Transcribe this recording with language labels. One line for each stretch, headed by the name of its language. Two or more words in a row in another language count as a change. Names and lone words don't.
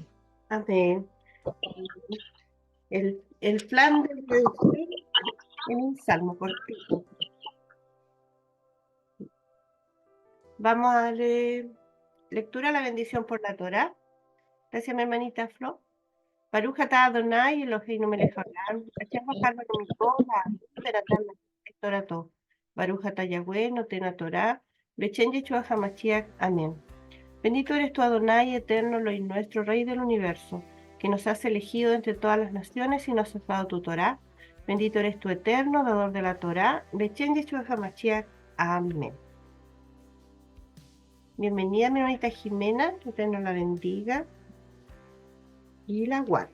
Spanish: Amén. El plan de reducción en un salmo cortito. Vamos a darle lectura a la bendición por la Torá. Gracias, mi hermanita Flo.
Hebrew: ברוך אתה אדוני אלוהינו מלך העולם, אשר בחר בנו מכל העמים ונתן לנו את תורתו. ברוך אתה יהוה נותן התורה, בשם ישוע המשיח. Amén.
Spanish: Bendito eres tú, Adonai, eterno, Elohim nuestro, Rey del universo, que nos has elegido entre todas las naciones y nos has dado tu Torah. Bendito eres tú, eterno, dador de la Torah,
Hebrew: בשם ישוע המשיח.
Spanish: Amén. Bienvenida, mi hermanita Jimena, que Eterno la bendiga y la guarde.